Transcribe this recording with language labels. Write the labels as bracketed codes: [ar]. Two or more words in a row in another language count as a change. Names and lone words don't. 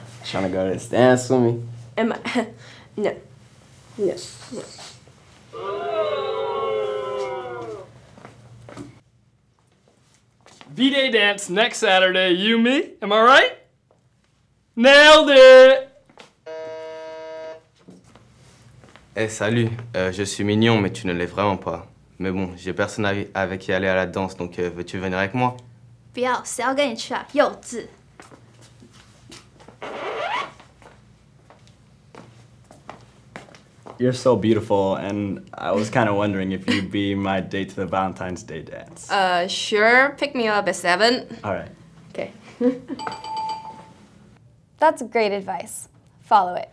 [en] Trying to go to this dance with me? Am I? No. No. No. V-Day dance next Saturday, you, me, am I right? Nailed it! [fr] Hey, salut, je suis mignon, mais tu ne l'es vraiment pas. Mais bon, j'ai personne avec qui aller à la danse, donc veux-tu venir avec moi? [zh] 不要，谁要跟你去啊？幼稚。 [en] You're so beautiful, and I was kind of wondering if you'd be my date to the Valentine's Day dance. Sure. Pick me up at 7. All right. Okay. That's great advice. Follow it.